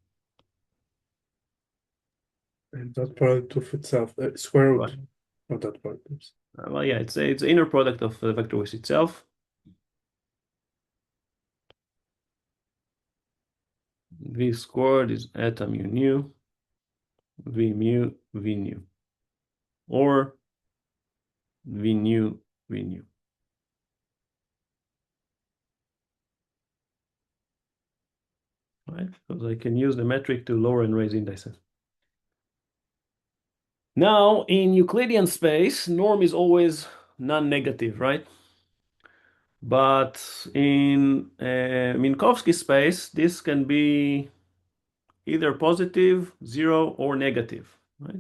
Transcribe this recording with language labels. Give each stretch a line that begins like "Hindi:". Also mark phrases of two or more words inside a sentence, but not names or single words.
English: And dot product of itself, square root Right. of dot product. Well, yeah, it's the inner product of the vector with itself. V squared is eta mu nu, V mu, V nu, or V nu, V nu. Right? Because I can use the metric to lower and raise indices. Now, in Euclidean space, norm is always non-negative, right? But in Minkowski space, this can be either positive, 0, or negative, right?